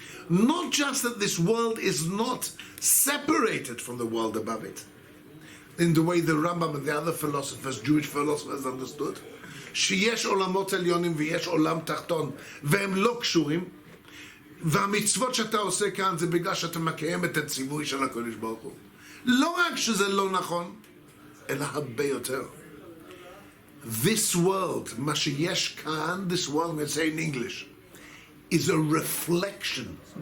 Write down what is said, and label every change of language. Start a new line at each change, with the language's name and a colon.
English: Not just that this world is not separated from the world above it, in the way the Rambam and the other philosophers, Jewish philosophers, understood.
Hebrew: שיש עולמות עליונים ויש עולם תחתון והם לא קשורים, והמצוות שאתה עושה כאן זה בגלל שאתה מקיים את הציווי של הקדוש ברוך הוא. לא רק שזה לא נכון, אלא הרבה יותר.
English: This world,
Hebrew: מה שיש כאן,
English: this world, let's say in English, is a reflection